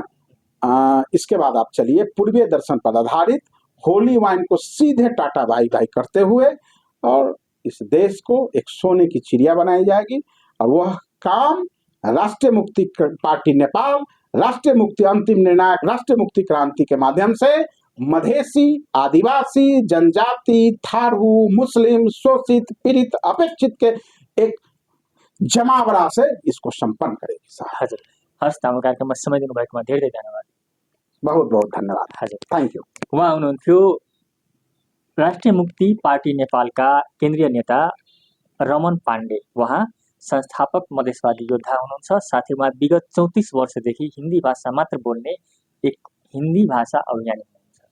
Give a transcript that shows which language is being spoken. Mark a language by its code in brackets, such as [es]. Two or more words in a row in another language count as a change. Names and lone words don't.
[hi] इसके बाद आप चलिए पूर्वीय दर्शन पर आधारित होली वाइन को सीधे [en] tata bye bye [hi] करते हुए और इस देश को एक सोने की चिड़िया बनाई जाएगी और वह काम राष्ट्रीय मुक्ति पार्टी नेपाल, राष्ट्रीय मुक्ति अंतिम निर्णायक राष्ट्रीय मुक्ति क्रांति के माध्यम से मधेसी, आदिवासी, जनजाति, थारू, मुस्लिम, शोषित, पीड़ित, अपेक्षित के एक जमावड़ा से इसको संपन्न करेगी साहब। [ne] हजुर, हस् तामु कार्यक्रममा समय दिनुभएकोमा धेरै धन्यवाद। [hi] बहुत बहुत धन्यवाद। [ne] हजुर, [en] thank you. [ne] उहाँ हुनुहुन्थ्यो राष्ट्रिय मुक्ति पार्टी नेपालका केन्द्रीय नेता रमन पाण्डे। उहाँ संस्थापक मधेसवादी योद्धा हुनुहुन्छ। साथै उहाँ विगत 34 वर्षदेखि हिन्दी भाषा मात्र बोल्ने एक हिन्दी भाषा अभियानी हुनुहुन्छ।